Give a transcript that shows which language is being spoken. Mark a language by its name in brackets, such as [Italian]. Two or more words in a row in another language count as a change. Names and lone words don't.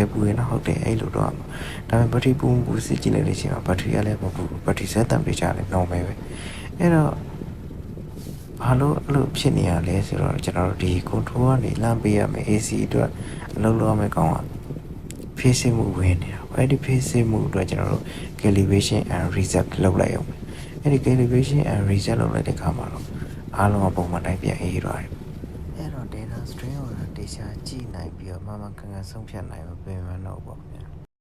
[Burmese] ပူရင်တော့ဟုတ်တယ်အဲ့လိုတော့ဒါပေမဲ့ဘက်ထရီပူစစ်ကြည့်လိုက်လို့ရှိရင်ဘက်ထရီကလည်းမပူဘက်ထရီစက်တံ ပေးချလည်း normal ပဲအဲ့တော့ဘာလို့အဲ့လိုဖြစ်နေရလဲဆိုတော့ကျွန်တော်တို့ဒီ control ကနေလမ်းပေးရမယ် AC အတွက်အလုပ်လုပ်ရမယ်ကောင်က phase စစ်မှုဝင်နေတာအဲ့ဒီ phase စစ်မှုအတွက်ကျွန်တော်တို့ [English] calibration and reset [Burmese] လုပ်လိုက်အောင်အဲ့ဒီ [English] calibration and reset [Burmese] လုပ်လိုက်တဲ့အခါမှာတော့အားလုံးကပုံမှန်တိုင်းပြန်အေးသွားတယ်အဲ့တော့ [English] data stream [Burmese] ကိုတေချာကြည့်နိုင်ပြီးတော့မှန်မှန်ကန်ကန်ဆုံးဖြတ်နိုင်မှာပြင်မှန်းတော့ပေါ့ဗျာ